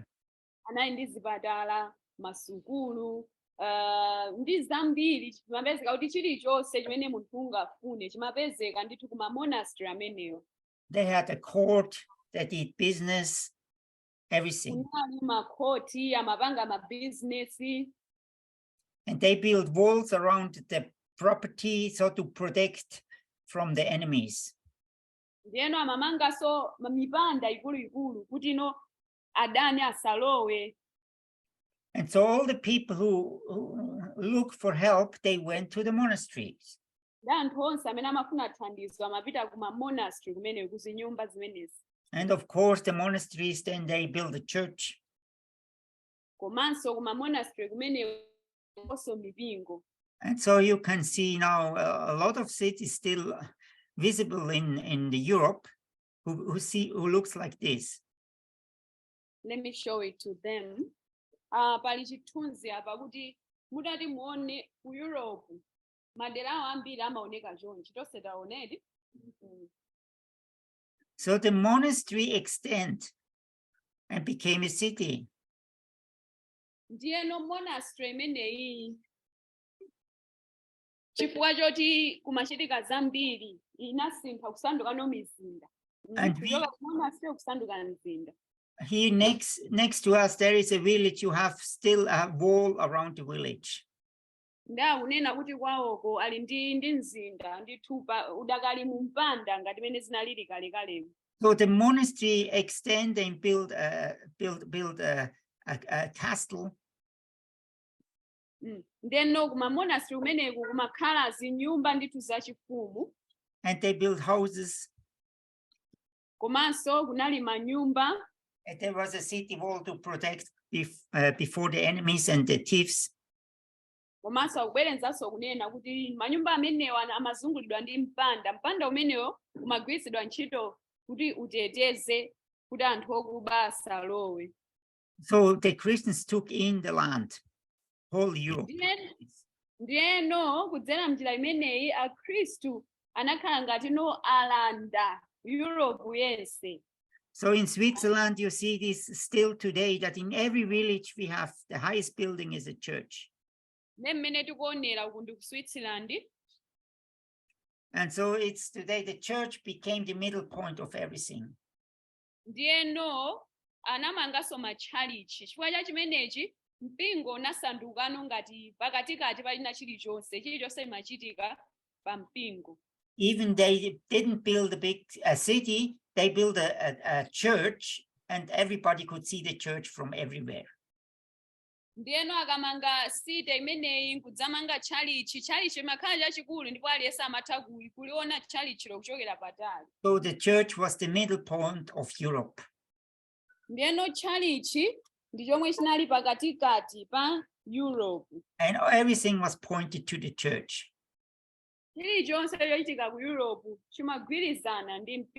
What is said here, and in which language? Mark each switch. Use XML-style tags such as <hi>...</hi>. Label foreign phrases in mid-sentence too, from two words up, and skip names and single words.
<ny>Anali ndi zipatala, masukulu, ndi zambiri, chimapezeka kuti chilichonse chimene munthu ungafune, chimapezeka ndithu kuma monastery amenewo.</ny> <en>They had a court, they did business, everything.</en> <ny>Kunali makhoti, amapanga mabusiness.</ny> <en>And they built walls around property, so to protect from the enemies.</en> <ny>ndiyeno amamanganso mipanda ikuluikulu kuti ino adani asalowe.</ny> <en>And so all the people who look for help, they went to the monasteries.</en> <ny>Ndi anthu onse amene amafuna thandizo amapita kuma monastery kumene kuzinyumba zimenezi.</ny> <en>And of course, the monasteries, then they build a church.</en> <ny>Komanso kuma monastery kumene also mipingo.</ny> <en>And so you can see now a lot of cities still visible in the Europe who looks like this. Let me show it to them.</en> <ny>Pali chithunzi apa kuti mutati muone ku Europe madera awo ambiri amaoneka chonchi tonse taonedi.</ny> <en>So the monastery extended and became a city.</en> <ny>Ndiyeno monastery imeneyi chifukwa choti kumachitika zambiri inasintha kusanduka mizinda. Kuchoka ku monastery kusanduka mzinda.</ny> <en>Here next to us there is a village. You have still a wall around the village.</en> <ny>Ndakunena kuti kwawoko ali ndi mzinda ndi thupa udakali mu mpanda ngati mene zinalili kale kalemu.</ny> <en>So the monastery extend and build a castle.</en> <ny>Ndeno kuma monastery umeneku kumakhala zinyumba ndithu zachifumu.</ny> <en>And they built houses.</en> <ny>Komanso kunali manyumba.</ny> <en>And there was a city wall to protect before the enemies and the thieves.</en> <ny>Komanso akubwerenzanso kunena kuti manyumba amenewa amazungulidwa ndi mpanda umenewo umagwiritsidwa ntchito kuti uteteze kuti anthu okuba asalowe.</ny> <en>So the Christians took in the land, whole Europe.</en> <ny>Ndiyeno kudzera mnjira imeneyi akhristu anakhala ngati alanda Europe yense.</ny> <en>So in Switzerland, you see this still today, that in every village we have the highest building is a church.</en> <ny>Mmene tikuonera ku Switzerland.</ny> <en>And so it's today the church became the middle point of everything.</en> <ny>Ndiyeno anamanganso matchalichi chifukwa cha chimenechi mpingo unasandukano ngati pakatikati palina chilichonse chimachitika pa mpingo.</ny> <en>Even they didn't build a big city, they built a church, and everybody could see the church from everywhere.</en> <ny>Ndiyeno akamanga site imeneyi nkudzamanga tchalichi makhala chachikulu ndipo aliyense amatha kuliona tchalichilo kuchokera patali.</ny> <en>So the church was the middle point of Europe.</en> <ny>Ndiyeno tchalichi ndi chomwe chinali pakatikati pa Europe.</ny> <en>And everything was pointed to the church.</en> <ny>Chilichonse chochitika ku Europe chimagwirizana ndi mpingo.</ny>